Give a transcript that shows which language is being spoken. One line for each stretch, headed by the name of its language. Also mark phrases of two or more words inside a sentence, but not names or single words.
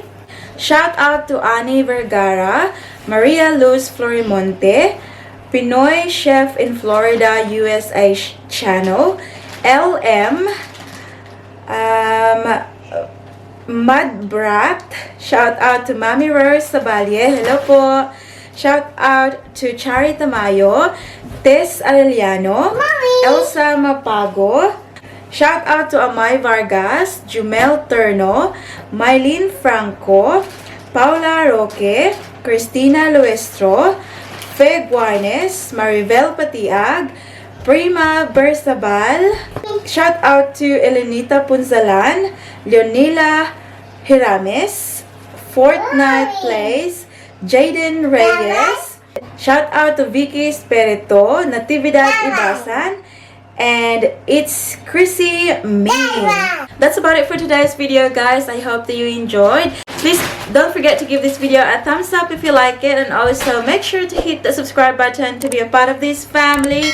English: Shout out to Annie Vergara, Maria Luz Florimonte, Pinoy Chef in Florida, USA channel, LM, Mud Brat. Shout out to Mami Rose Sabalye. Hello po. Shout out to Chari Tamayo, Tess Arellano, Elsa Mapago. Shout out to Amay Vargas, Jumel Terno, Mylene Franco, Paula Roque, Cristina Luestro, Fe Guarnes, Maribel Patiag, Prima Bersabal. Shout out to Elenita Punzalan, Leonila Hirames, Fortnite Plays, Jaden Reyes. Shout out to Vicky Espirito, Natividad Ibasan, and it's Chrissy May. That's about it for today's video, guys. I hope that you enjoyed. Please don't forget to give this video a thumbs up if you like it, and also make sure to hit the subscribe button to be a part of this family.